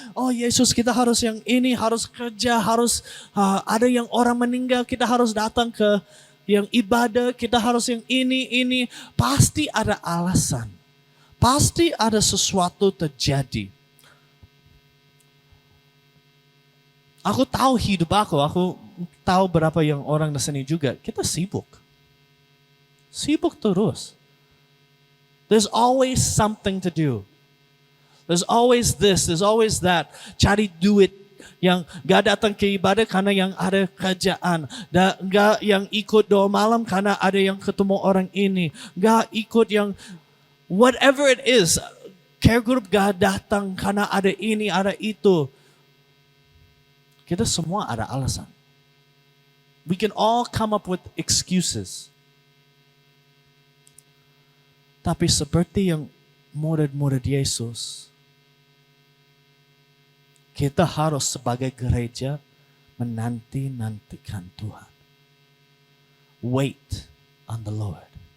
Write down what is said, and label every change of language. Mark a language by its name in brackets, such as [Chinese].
[Indonesian] Oh Yesus, kita harus yang ini, harus kerja, harus ada yang orang meninggal, kita harus datang ke yang ibadah, kita harus yang ini. Pasti ada alasan. Pasti ada sesuatu terjadi. Aku tahu hidup aku tahu berapa yang orang di sini juga. Kita sibuk. Sibuk terus. [English] There's always something to do. There's always this, there's always that. [Indonesian] Cari duit. Yang gak datang ke ibadah karena yang ada kerjaan. Gak yang ikut doa malam karena ada yang ketemu orang ini. Gak ikut yang [English] whatever it is. [Indonesian] Care group gak datang karena ada ini, ada itu. Kita semua ada alasan. [English] We can all come up with excuses. [Indonesian] Tapi seperti yang murid-murid Yesus, kita harus sebagai gereja menanti-nantikan Tuhan. [English] Wait on the Lord.